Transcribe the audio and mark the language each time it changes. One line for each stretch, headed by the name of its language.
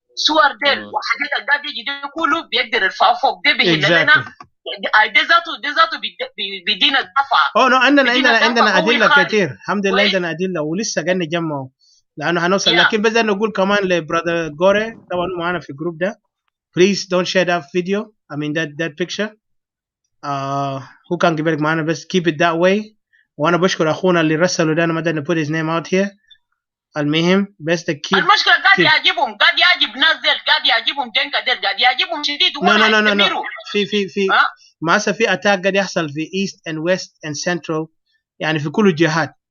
Arabic: صور ديل وحاجات القاعد يجي ده كله بيقدر يرفع فوق ده بيهل لنا ده ذاته بيدينا دفعه. عندنا ادله كثير الحمد لله. عندنا ادله ولسه قاعدين نجمعوا لانه هنوصل. لكن بس نقول كمان لبرادر غوري طبعا معنا في الجروب ده
English: please don't share that video. I mean that picture. who
Arabic: كان قبلك معنا بس
English: keep it that way.
Arabic: وانا بشكر اخونا اللي رسله ده. انا ما قدرنا
English: put his name out here.
Arabic: المهم بس keep المشكله قاعد يعجبهم قاعد يعجب ناس ديل قاعد يعجبهم دينكا ديل قاعد يعجبهم شديد.
English: no.
Arabic: في ما في اتاك قاعد يحصل في
English: east and west and central
Arabic: يعني في كل الجهات.